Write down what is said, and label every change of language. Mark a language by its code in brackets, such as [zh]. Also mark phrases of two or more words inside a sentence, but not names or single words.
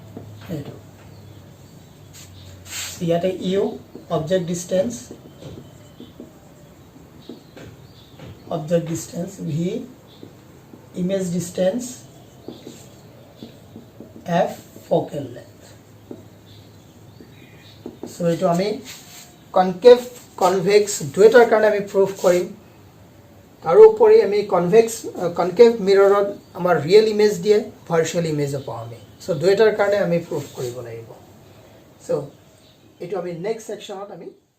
[en] So here U object distance V image distance f focal length so [as] এতো আমি [en] concave convex [as] দুয়োটাৰ কাৰণে আমি proof কৰিম তাৰ উপৰি আমি [en] concave mirror [as] আমাৰ [en] real image [as] দিয়ে [en] virtual image [as] পা আমি so দুয়োটাৰ কাৰণে আমি proof কৰিব লাগিব so এতো আমি [en] next section [as] অত আমি